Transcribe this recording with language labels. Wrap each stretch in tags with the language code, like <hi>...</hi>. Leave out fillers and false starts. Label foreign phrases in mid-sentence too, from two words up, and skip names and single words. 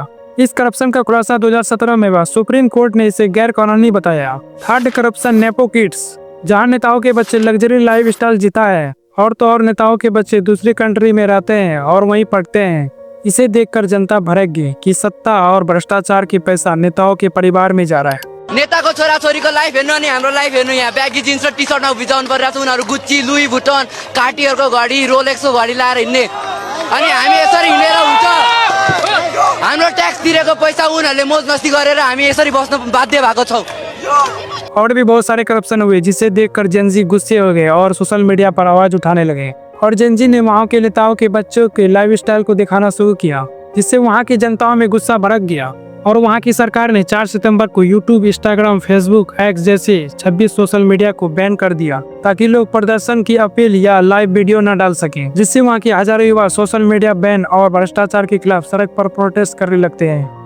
<hi>इस करप्शन का खुलासा 2017 में हुआ। सुप्रीम कोर्ट ने इसे गैर कानूनी बताया।</hi> <en>Third, corruption nepo kids.</en> <hi>जहाँ नेताओं के बच्चे</hi> <en>luxury life style</en> <hi>जीता है और तो और नेताओं के बच्चे दूसरी कंट्री में रहते हैं और वहीं पढ़ते हैं। इसे देखकर जनता भड़क कि सत्ता और भ्रष्टाचार की पैसा नेताओं के परिवार में जा रहा है।</hi> <ne>नेता को छोरा छोरी को लाइफ हेर्नु अनि हाम्रो लाइफ हेर्नु। यहाँ</ne> <en>baggy jeans</en> <ne>र टी सर्टमा भिजाउनु परिरहेको छ। उनीहरू गुच्ची, लुई भुटन, कार्टियरको घडी, रोलेक्सको घडी लाएर हिँड्ने अनि हामी यसरी हिँडेर हुन्छ। हाम्रो ट्याक्स तिरेको पैसा उनीहरूले मोज मस्ती गरेर हामी यसरी बस्न बाध्य भएको छौँ।</ne> <hi>और भी बहुत सारे करप्शन हुए जिसे देखकर जेनजी गुस्से हो गए और</hi> <en>social media</en> <hi>पर आवाज उठाने लगे। और जेनजी ने वहाँ के नेताओं के बच्चों के लाइफस्टाइल को दिखाना शुरू किया, जिससे वहाँ की जनताओं में गुस्सा भड़क गया। और वहाँ की सरकार ने 4 सितंबर को यूट्यूब, इंस्टाग्राम, फेसबुक, एक्स जैसे 26</hi> <en>social media</en> <hi>को बैन कर दिया ताकि लोग प्रदर्शन की अपील या लाइव वीडियो न डाल सके, जिससे वहाँ के हजारों युवा</hi> <en>social media ban</en> <hi>और भ्रष्टाचार के खिलाफ सड़क पर प्रोटेस्ट करने लगते हैं।</hi>